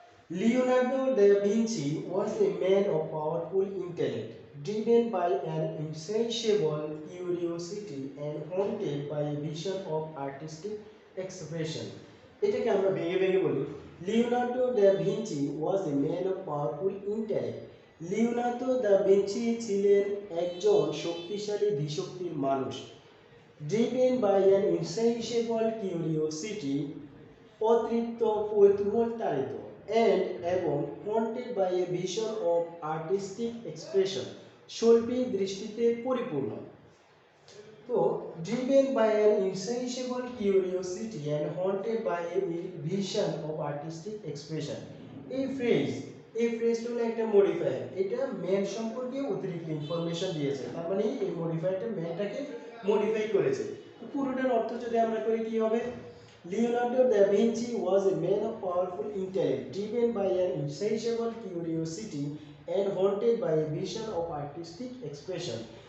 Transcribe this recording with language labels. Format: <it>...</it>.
<en>Leonardo da Vinci was a man of powerful intellect, driven by an insatiable curiosity and haunted by a vision of artistic expression.</en> <bn>এটাকে আমরা ভেঙে ভেঙে বলি।</bn> <en>Leonardo da Vinci was a man of powerful intellect.</en> <bn>Leonardo da Vinci ছিলেন একজন শক্তিশালী ধীশক্তির মানুষ।</bn> <en>Driven by an insatiable curiosity,</en> <bn>অতৃপ্ত কৌতূহল তাড়িত, এবং</bn> <en>haunted by a vision of artistic expression,</en> <bn>শৈল্পিক দৃষ্টিতে পরিপূর্ণ।</bn> <en>তো driven by an insatiable curiosity and haunted by a vision of artistic expression,</en> <bn>এই ফ্রেজটা হলো একটা মডিফায়ার। এটা ম্যান সম্পর্কে অতিরিক্ত ইনফরমেশন দিয়েছে, তার মানে এই মডিফায়ারটা ম্যানটাকে মডিফাই করেছে। পুরোটার অর্থ যদি আমরা করি কি হবে,</bn> <en>Leonardo da Vinci was a man of powerful intellect driven by an insensible curiosity and haunted by a vision of artistic expression.</en>